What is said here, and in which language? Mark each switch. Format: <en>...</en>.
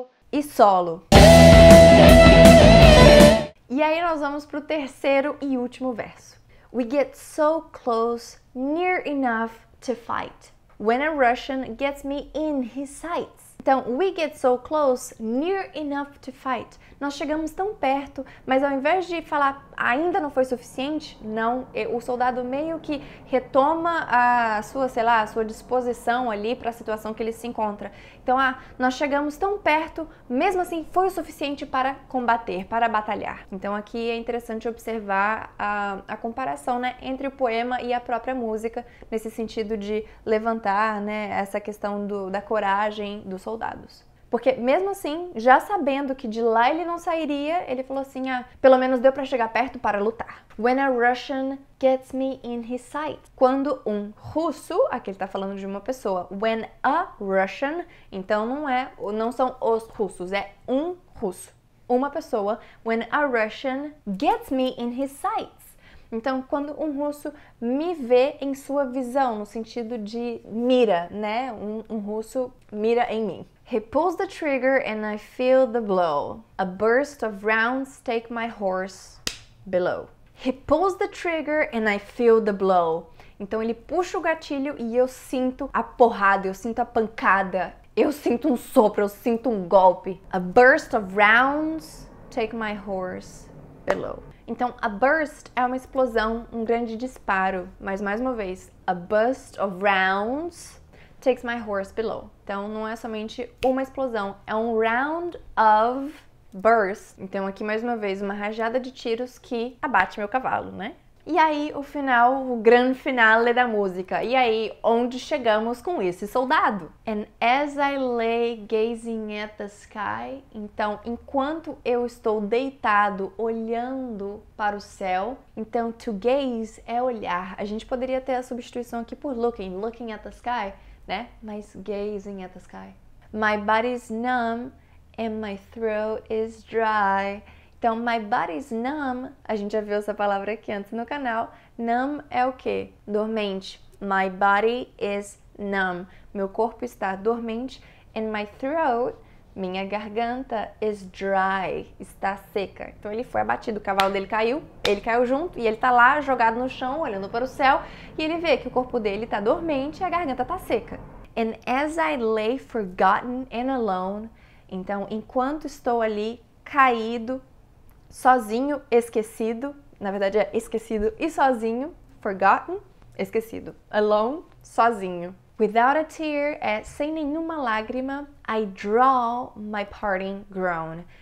<pt>E solo. E aí nós vamos pro terceiro e último verso.</pt> <en>We get so close, near enough to fight. When a Russian gets me in his sights.</en> <pt>Então,</pt> <en>we get so close, near enough to fight.</en> <pt>Nós chegamos tão perto, mas ao invés de falar ainda não foi suficiente, não, o soldado meio que retoma a sua, sei lá, a sua disposição ali para a situação que ele se encontra. Então, nós chegamos tão perto, mesmo assim foi o suficiente para combater, para batalhar. Então, aqui é interessante observar a comparação, né, entre o poema e a própria música, nesse sentido de levantar, né, essa questão da coragem dos soldados. Porque mesmo assim, já sabendo que de lá ele não sairia, ele falou assim, pelo menos deu para chegar perto para lutar.</pt> <en>When a Russian gets me in his sight.</en> <pt>Quando um russo, aqui ele tá falando de uma pessoa,</pt> <en>when a Russian,</en> <pt>então não são os russos, é um russo. Uma pessoa,</pt> <en>when a Russian gets me in his sights.</en> <pt>Então, quando um russo me vê em sua visão, no sentido de mira, né? Um russo mira em mim.</pt> <en>He pulls the trigger and I feel the blow. A burst of rounds take my horse below. He pulls the trigger and I feel the blow.</en> <pt>Então ele puxa o gatilho e eu sinto a porrada, eu sinto a pancada, eu sinto um sopro, eu sinto um golpe. A burst of rounds take my horse below. Então, a burst é uma explosão, um grande disparo. Mas, mais uma vez,</pt> <en>a burst of rounds takes my horse below.</en> <pt>Então, não é somente uma explosão, é um</pt> <en>round of burst.</en> <pt>Então, aqui, mais uma vez, uma rajada de tiros que abate meu cavalo, né? E aí, o final, o grande finale da música. E aí, onde chegamos com esse soldado?</pt> <en>And as I lay gazing at the sky.</en> <pt>Então, enquanto eu estou deitado, olhando para o céu. Então, to gaze é olhar. A gente poderia ter a substituição aqui por</pt> <en>looking at the sky,</en> <pt>né? Mas</pt> <en>gazing at the sky. My body's numb and my throat is dry.</en> <pt>Então,</pt> <en>my body's numb,</en> <pt>a gente já viu essa palavra aqui antes no canal. Numb é o quê? Dormente.</pt> <en>My body is numb.</en> <pt>Meu corpo está dormente.</pt> <en>And my throat,</en> <pt>minha garganta,</pt> <en>is dry.</en> <pt>Está seca. Então, ele foi abatido. O cavalo dele caiu, ele caiu junto. E ele tá lá, jogado no chão, olhando para o céu. E ele vê que o corpo dele tá dormente e a garganta tá seca.</pt> <en>And as I lay forgotten and alone.</en> <pt>Então, enquanto estou ali, caído, sozinho, esquecido, na verdade é esquecido e sozinho, forgotten, esquecido, alone, sozinho.</pt> <en>Without a tear</en> <pt>é sem nenhuma lágrima,</pt> <en>I draw my parting groan.</en>